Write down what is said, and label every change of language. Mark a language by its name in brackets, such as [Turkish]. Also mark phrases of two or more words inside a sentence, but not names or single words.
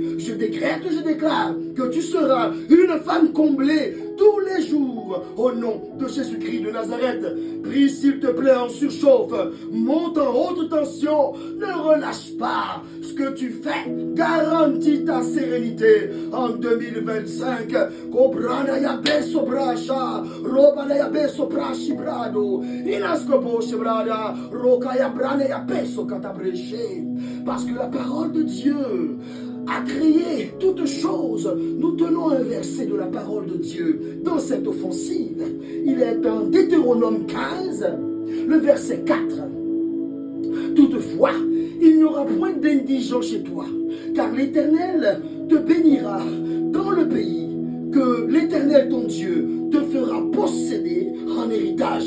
[French] Je décrète et je déclare que tu seras une femme comblée tous les jours au nom de Jésus-Christ de Nazareth. Prie s'il te plaît en surchauffe, monte en haute tension, ne relâche pas. Ce que tu fais garantit ta sérénité en 2025. Cobrana ya beso bracha, robana ya beso brachi brado, inascopo chebrada, roca ya brane ya beso catabreché. Parce que la parole de Dieu a créé toutes choses. Nous tenons un verset de la parole de Dieu dans cette offensive. Il est en Deutéronome 15, le verset 4. Toutefois, il n'y aura point d'indigent chez toi, car l'Éternel te bénira dans le pays que l'Éternel ton Dieu te fera posséder en héritage.